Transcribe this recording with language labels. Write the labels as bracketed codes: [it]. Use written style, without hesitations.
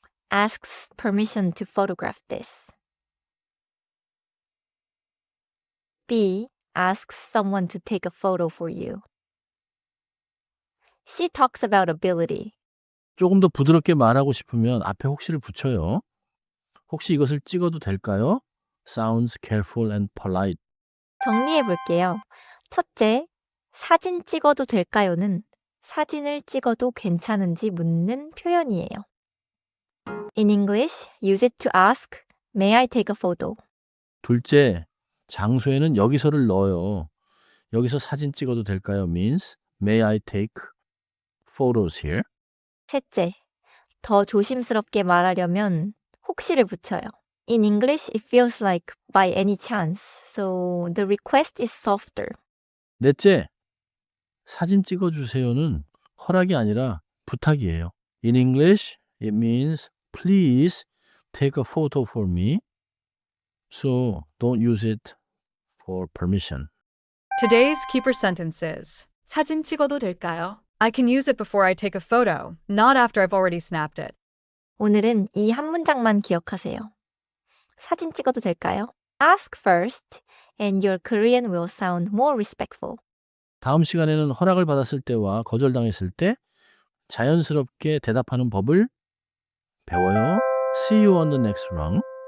[en] Asks permission to photograph this. B. Asks someone to take a photo for you. C talks about ability. [ko] 조금 더 부드럽게 말하고 싶으면 앞에 혹시를 붙여요. 혹시 이것을 찍어도 될까요? [en] Sounds careful and polite. [ko] 정리해 볼게요. 첫째, 사진 찍어도 될까요는 사진을 찍어도 괜찮은지 묻는 표현이에요. [en] In English, use it to ask, may I take a photo? [ko] 둘째, 장소에는 여기서를 넣어요. 여기서 사진 찍어도 될까요? [en] means may I take photos here? [ko] 셋째, 더 조심스럽게 말하려면 혹시를 붙여요. [en] In English, it feels like by any chance, so the request is softer. [ko] 넷째, 사진 찍어주세요는 허락이 아니라 부탁이에요. [en] In English, it means please take a photo for me. So don't use it for permission. Today's keeper sentence is [ko] 사진 찍어도 될까요? [en] I can use it before I take a photo, not after I've already snapped it. [ko] 오늘은 이 한 문장만 기억하세요. 사진 찍어도 될까요? [en] Ask first, and your Korean will sound more respectful. [ko] 다음 시간에는 허락을 받았을 때와 거절당했을 때 자연스럽게 대답하는 법을 배워요. [en] See you on the next round.